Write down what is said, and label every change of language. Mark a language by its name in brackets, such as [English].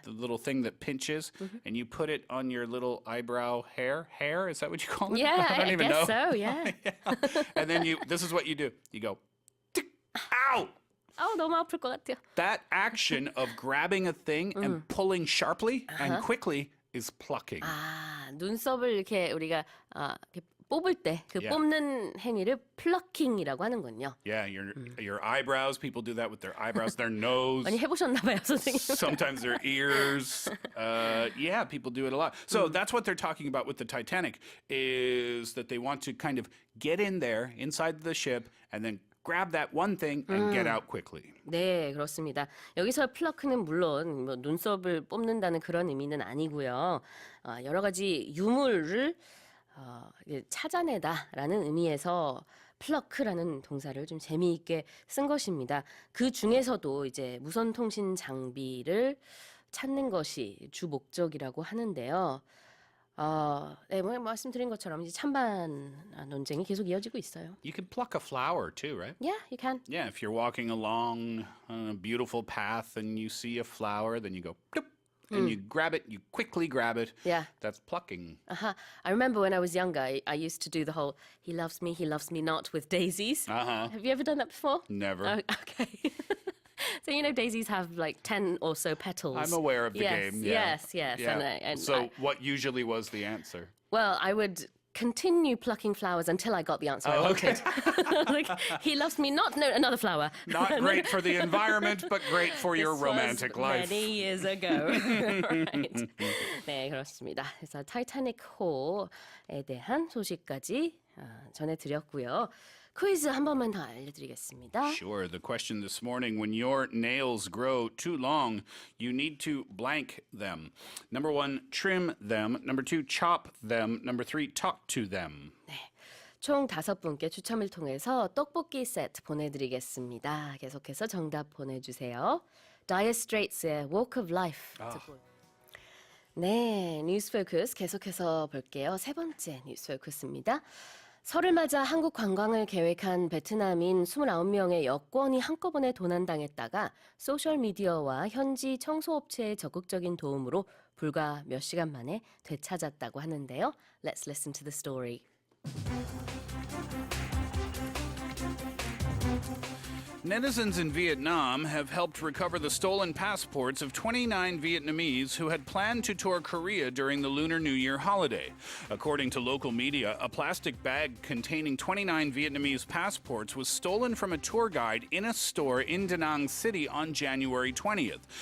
[English] The little thing that pinches, and you put it on your little eyebrow hair? Hair? Is that what you call it? Yeah, I don't even guess know. so. Yeah. And then this is what you do. You go, tick, ow! [Korean] 너무 아플 것 같아요. [English] That action of grabbing a thing and pulling sharply and quickly is plucking. [Korean] 눈썹을 이렇게 우리가 이렇게 뽑을 때 그 [English] Yeah. [Korean] 뽑는 행위를 플러킹이라고 하는군요. [English] Yeah, your eyebrows, people do that with their eyebrows, their nose. [Korean] 많이 해보셨나 봐요, 선생님. [English] Sometimes their ears. Yeah, people do it a lot. So that's what they're talking about with the Titanic, is that they want to kind of get in there inside the ship and then grab that one thing and get out quickly. [Korean] 네, 그렇습니다. 여기서 플러크는 물론 뭐 눈썹을 뽑는다는 그런 의미는 아니고요. 여러 가지 유물을 찾아내다라는 의미에서 플러크라는 동사를 좀 재미있게 쓴 것입니다. 그 중에서도 이제 무선 통신 장비를 찾는 것이 주 목적이라고 하는데요. 네, 뭐 말씀드린 것처럼 이제 찬반 논쟁이 계속 이어지고 있어요. [English] You can pluck a flower too, right? Yeah, you can. Yeah, if you're walking along a beautiful path and you see a flower, then you go, bloop, and you grab it, you quickly grab it. Yeah. That's plucking. I remember when I was younger, I used to do the whole he loves me not with daisies. Have you ever done that before? Never. Oh, okay. So you know daisies have like 10 or so petals. I'm aware of the game. Yeah. Yes. Yeah. And So what usually was the answer? well, I would continue plucking flowers until I got the answer I okay. wanted. Like, he loves me not, no, another flower. Not great for the environment, but great for your This romantic was life. many years ago. Right. [Korean] 네, 그렇습니다. 그래서 타이타닉호에 대한 소식까지 전해드렸고요. 퀴즈 한 번만 더 알려드리겠습니다. [English] Sure. The question this morning, when your nails grow too long, you need to blank them. Number 1, trim them. Number 2, chop them. Number 3, talk to them. [Korean] 총 5분께 추첨을 통해서 떡볶이 세트 보내드리겠습니다. 계속해서 정답 보내주세요. Dire Straits의 Walk of Life 듣고 네, 뉴스 포커스 계속해서 볼게요. 세 번째 뉴스 포커스입니다. 설을 맞아 한국 관광을 계획한 베트남인 29명의 여권이 한꺼번에 도난당했다가 소셜미디어와 현지 청소업체의 적극적인 도움으로 불과 몇 시간 만에 되찾았다고 하는데요. [English] Let's listen to the story. Netizens in Vietnam have helped recover the stolen passports of 29 Vietnamese who had planned to tour Korea during the Lunar New Year holiday. According to local media, a plastic bag containing 29 Vietnamese passports was stolen from a tour guide in a store in Da Nang City on January 20th.